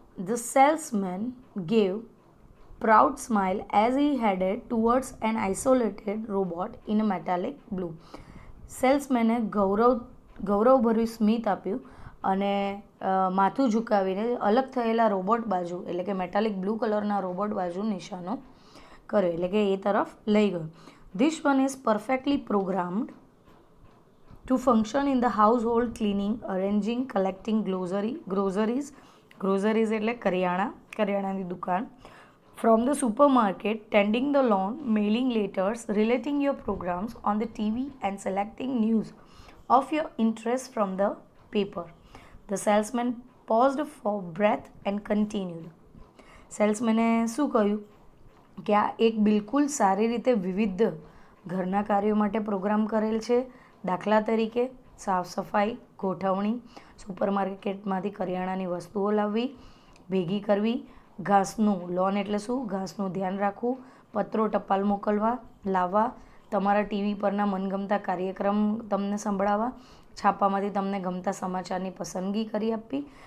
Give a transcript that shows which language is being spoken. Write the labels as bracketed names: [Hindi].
[English] The salesman gave proud smile as he headed towards an isolated robot in a metallic blue. [Gujarati] સેલ્સમેને ગૌરવભર્યું સ્મિત આપ્યું અને માથું ઝુકાવીને અલગ થયેલા robot બાજુ એટલે કે મેટાલિક બ્લુ કલરના રોબોટ બાજુ નિશાનો કર્યો, એટલે કે એ તરફ લઈ ગયો. [English] This one is perfectly programmed to function in the household, cleaning, arranging, collecting groceries [Gujarati] એટલે કરિયાણાની દુકાન, [English] from the supermarket, tending the lawn, mailing letters, relating your programs on the TV and selecting news of your interest from the paper. The salesman paused for breath and continued. [Gujarati] સેલ્સમેને શું કહ્યું કે આ એક બિલકુલ સારી રીતે વિવિધ ઘરના કાર્યો માટે પ્રોગ્રામ કરેલ છે. દાખલા તરીકે સાફ સફાઈ, ગોઠવણી, સુપરમાર્કેટમાંથી કરિયાણાની વસ્તુઓ લાવવી, ભેગી કરવી, ઘાસનું લોન એટલે શું, ઘાસનું ધ્યાન રાખવું, પત્રો ટપાલ મોકલવા લાવવા, તમારા ટીવી પરના મનગમતા કાર્યક્રમ તમને સંભળાવવા, છાપામાંથી તમને ગમતા સમાચારની પસંદગી કરી આપવી.